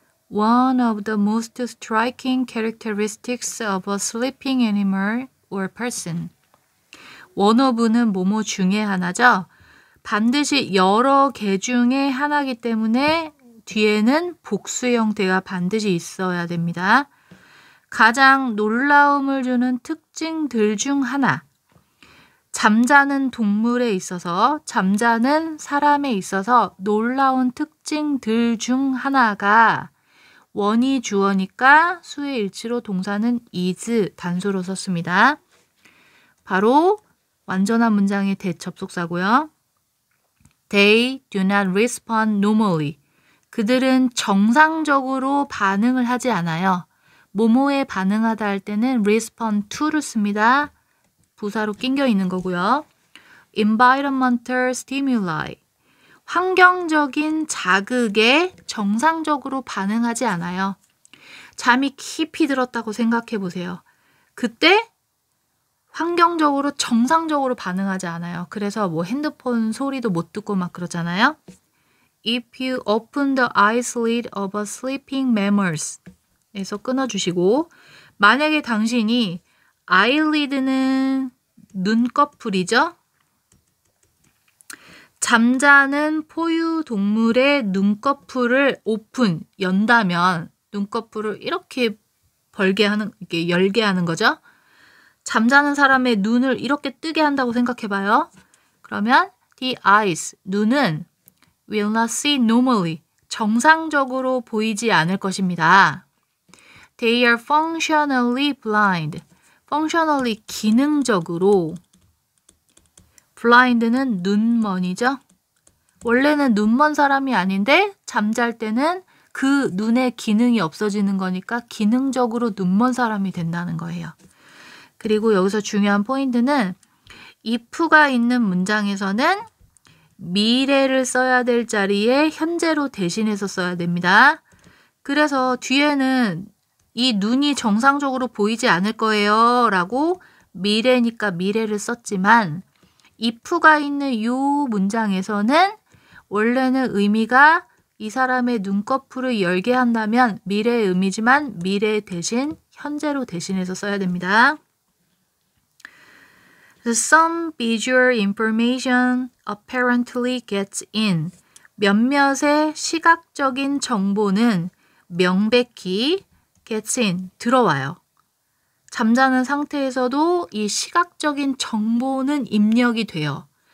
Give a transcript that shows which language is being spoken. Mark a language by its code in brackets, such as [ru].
[en] One of the most striking characteristics of a sleeping animal or person. [ko] One of는 뭐뭐 중에 하나죠. 반드시 여러 개 중에 하나이기 때문에 뒤에는 복수 형태가 반드시 있어야 됩니다. 가장 놀라움을 주는 특징들 중 하나. 잠자는 동물에 있어서, 잠자는 사람에 있어서 놀라운 특징들 중 하나가 원이 주어니까 수의 일치로 동사는 is 단수로 썼습니다. 바로 완전한 문장의 대접속사고요. [en] They do not respond normally. [ko] 그들은 정상적으로 반응을 하지 않아요. 뭐뭐에 반응하다 할 때는 respond to를 씁니다. 부사로 낑겨 있는 거고요. [en] Environmental stimuli. [ko] 환경적인 자극에 정상적으로 반응하지 않아요. 잠이 깊이 들었다고 생각해 보세요. 그때 환경적으로 정상적으로 반응하지 않아요. 그래서 뭐 핸드폰 소리도 못 듣고 막 그러잖아요. [en] If you open the eyelid of a sleeping mammal [ko] 에서 끊어주시고, 만약에 당신이 eyelid는 눈꺼풀이죠. 잠자는 포유 동물의 눈꺼풀을 오픈, 연다면 눈꺼풀을 이렇게 이렇게 열게 하는 거죠. 잠자는 사람의 눈을 이렇게 뜨게 한다고 생각해봐요. 그러면 [en] the eyes, [ko] 눈은 [en] will not see normally, [ko] 정상적으로 보이지 않을 것입니다. [en] They are functionally blind. [ko] functionally 기능적으로, blind는 눈먼이죠. 원래는 눈먼 사람이 아닌데 잠잘 때는 그 눈의 기능이 없어지는 거니까 기능적으로 눈먼 사람이 된다는 거예요. 그리고 여기서 중요한 포인트는 if가 있는 문장에서는 미래를 써야 될 자리에 현재로 대신해서 써야 됩니다. 그래서 뒤에는 이 눈이 정상적으로 보이지 않을 거예요 라고 미래니까 미래를 썼지만 if가 있는 이 문장에서는 원래는 의미가 이 사람의 눈꺼풀을 열게 한다면 미래의 의미지만 미래 대신 현재로 대신해서 써야 됩니다. [en] Some visual information apparently gets in. [ko] 몇몇의 시각적인 정보는 명백히 [en] gets in, [ko] 들어와요. 잠자는 상태에서도 이 시각적인 정보는 입력이 돼요.